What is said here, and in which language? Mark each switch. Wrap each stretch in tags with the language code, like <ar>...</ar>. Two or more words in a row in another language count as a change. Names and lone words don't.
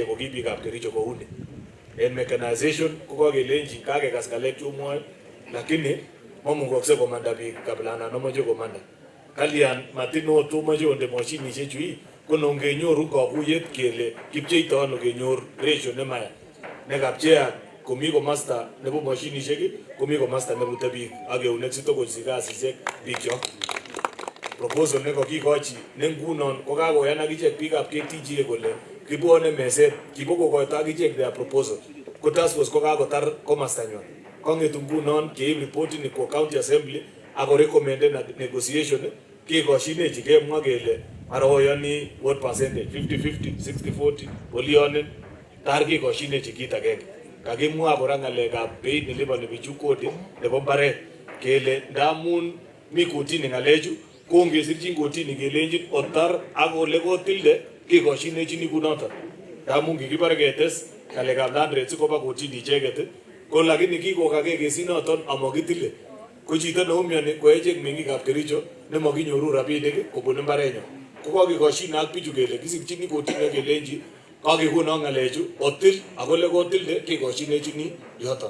<kln>ko ki biikab Kericho kouni en mechanization ko kakelenji kakekas ngalek chomwoe lakini mamukokse komanda biik kabilana nomoche komanda kalyan matino tomoche onde moshinishek chu ko nongenyoru kakuyet kele kipcheito ano kenyor ratio nemaya nekapcheak komi komasta nebo moshinishek komi komasta nebute biik ak eunek sitokosi kasisiek biikchok. Proposal nekakikochi ne ngunon ko kakoyan akichek biikab KTGA kole kibwone meset kibokokoito akichek</kln> <en>their proposal</en> <kln>ko taskforce ko kakotar komastanywan kongetu ngunon keib reportini kwa county assembly ako</kln> <en>recommended negotiation</en> <kln>kekoshinechi kemwa kele aroyoni</kln> <en>what percentage</en> <kln>50-50 60-40 polionen tar kekoshinechi kit agenge kakimwa kora ngalekab beit neliponi bichu kodi nebo mbaret kele ndamun mi kotini ngalechu ko ngesirchin kotini kelenjin otar ak ole kotilde kekoshinechini kunoton ndamun kikibare ketes ngalekab</kln> <en>land rates</en> <kln>koba kotini icheket ko lakini kikokake kesinoton amakitile ko chito neumioni ko echek mengikab Kericho nemakinyoru rabinik kobun mbarenyo ko kakekoshin ak bichu kele kisirchini kotini kelenji kakekono ngalechu otil ak ole kotilde kekoshinechini yoton.</kln>